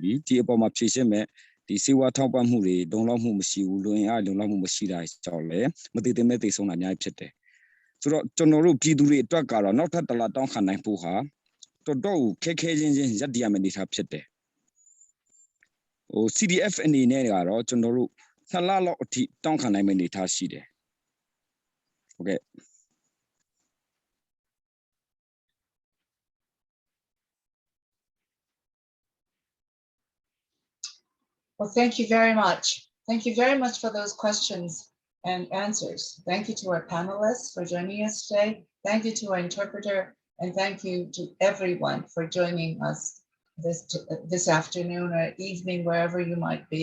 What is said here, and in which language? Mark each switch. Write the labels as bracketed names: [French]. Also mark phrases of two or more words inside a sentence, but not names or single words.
[Burmese] ပြီဒီအပေါ်မှာဖြည့်ရှင်းမဲ့ဒီစေဝါထောက်ပံ့မှုတွေလုံလောက်မှုမရှိဘူးလူရင်းအားလုံလောက်မှုမရှိတာကြောင့်လည်းမတည်တည်မဲ့တည်ဆုံးတာအများကြီးဖြစ်တယ်ဆိုတော့ကျွန်တော်တို့ပြည်သူတွေအတွက်ကတော့နောက်ထပ်တလတောင်းခံနိုင်ဖို့ဟာတော်တော်ခက်ခဲချင်းရပ်တည်ရမယ့်အနေအထားဖြစ်တယ်ဟို CDF အနေနဲ့ကတော့ကျွန်တော်တို့2လလောက်အထိတောင်းခံနိုင်မယ့်အနေအထားရှိတယ်ဟုတ်ကဲ့ [English] Well, thank you very much. Thank you very much for those questions and answers. Thank you to our panelists for joining us today. Thank you to our interpreter, and thank you to everyone for joining us this afternoon or evening, wherever you might be.